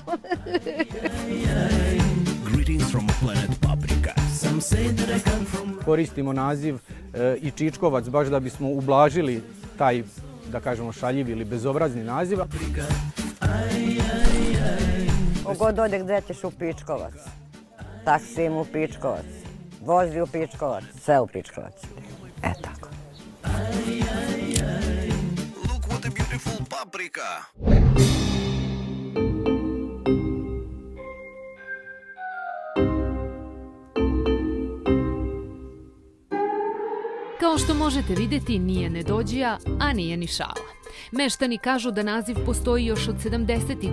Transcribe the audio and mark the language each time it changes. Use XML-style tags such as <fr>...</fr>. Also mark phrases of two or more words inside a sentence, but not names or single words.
<sr>Koristimo naziv i Čičkovac baš da bismo ublažili taj, da kažemo, šaljiv ili bezobrazni naziv. Kogod ode gde ćeš u Pičkovac. Taksim u Pičkovac. Vozi u Pičkovac. Sve u Pičkovac. Tako.</sr> <en>Look what a beautiful paprika.</en> <sr>Kao što možete vidjeti, nije nedođija, a nije ni šala. Meštani kažu da naziv postoji još od 70.</sr>